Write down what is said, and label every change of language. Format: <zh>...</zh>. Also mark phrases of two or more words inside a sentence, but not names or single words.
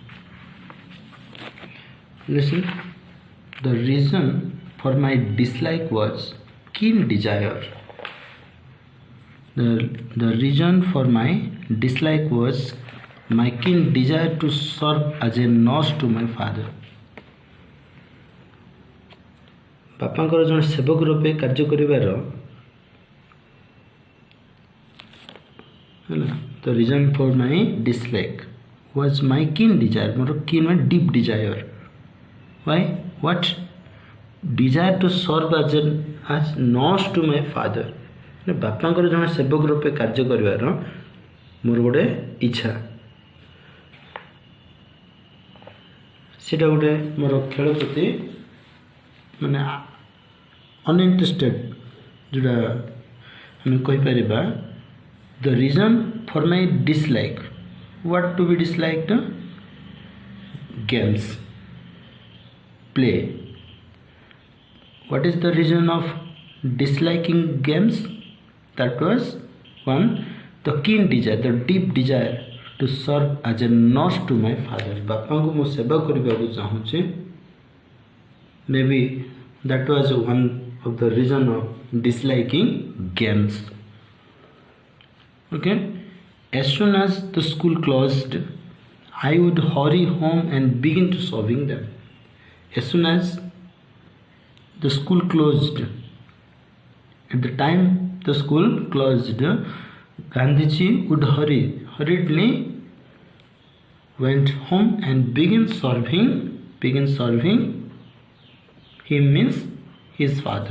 <en>Listen, the reason for my dislike was keen desire. The reason for my dislike was my keen desire to serve as a nurse to my father.</en> <or>ବାପାଙ୍କର ଜଣେ ସେବକ ରୂପେ କାର୍ଯ୍ୟ କରିବାର</or> <en>the reason for my dislike was my keen desire. ମୋର keen means deep desire. Why? What? Desire to serve as nurse to my father.</en> <or>ବାପାଙ୍କର ଜଣେ ସେବକ ରୂପେ କାର୍ଯ୍ୟ କରିବାର ମୋର ଗୋଟେ ଇଚ୍ଛା. ସେଇଟା ଗୋଟେ ମୋର ଖେଳ ପ୍ରତି ମାନେ ଅନଇଣ୍ଟରେଷ୍ଟେଡ୍ ଯେଉଁଟା ଆମେ କହିପାରିବା.</or> <en>The reason for my dislike. What to be disliked? Games, play. What is the reason of disliking games? That was one, the keen desire, the deep desire to serve as a nurse to my father.</en> <or>ବାପାଙ୍କୁ ମୁଁ ସେବା କରିବାକୁ ଚାହୁଁଛି.</or> <en>Maybe that was one of the reason of disliking games. Okay, as soon as the school closed, I would hurry home and begin to solving them. As soon as the school closed, at the time the school closed, Gandhiji would hurriedly went home and began serving him, means his father.</en>